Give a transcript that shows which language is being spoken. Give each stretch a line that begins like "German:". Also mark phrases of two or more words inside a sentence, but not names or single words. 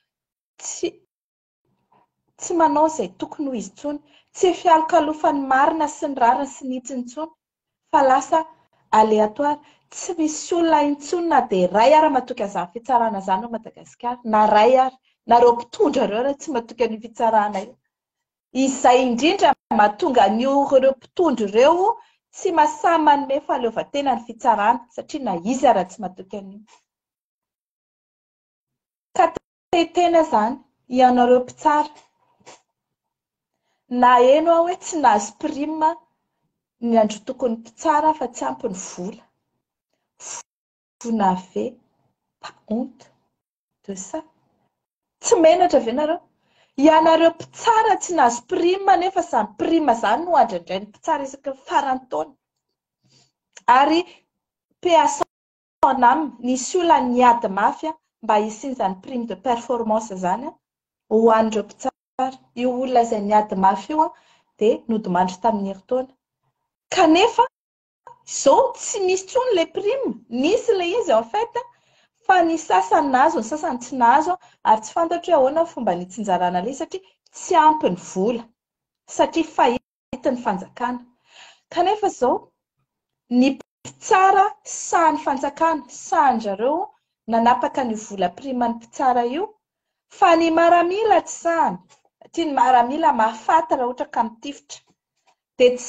Malagasy: tsy manao izay tokony ho izy intsony tsy fialokalofan'ny marina sy ny rariny sy ny hitsiny intsony fa lasa aléatoire tsy misy olona intsony na dia ray ary mahatoky an'izany fitsarana izany ao Madagasikara na ray ary nareo mpitondra ireo raha tsy mahatoky an'io fitsarana io izay indrindra mahatonga ireo mpitondra ireo tsy mahasahy manome fahaleovantena ny fitsarana satria na izy raha tsy mahatoky an'io ka tena izany ianareo mpitsara na eno hoe tsy nahazo prime ny andro tokony mpitsara fa tsy ampy ny vola vonave
French: pas honte de ça
Malagasy: tsy menatra ve nareo ianareo mpitsara tsy nahazo prime nefa samy prime izany no andraindray ny mpitsara isaky ny farany taona ary PSA aminy nisy olona niady mafy mba hisinzany
French: prime de performance
Malagasy: izany ho an'ireo mpitsara io olona izay niady mafy io dia nodimandry tamin'ny herintaona kanefa izao tsy misy intsony
French: le prime
Malagasy: nisy le izy
French: en fait
Malagasy: fa ny sasany nahazo ny sasany tsy nahazo ary tsy fantatra hoe ahoana fomba nitsinjarana ilay satria tsy ampy ny vola satria fahity ny fanjakana kanefa izao ny mpitsara sahan'ny fanjakana sahan'zareo nanapaka ny vola prime ny mpitsara io fa ny miaramila tsy sahany satria ny miaramila mahafaty raha ohatra ka mitifitra dia tsy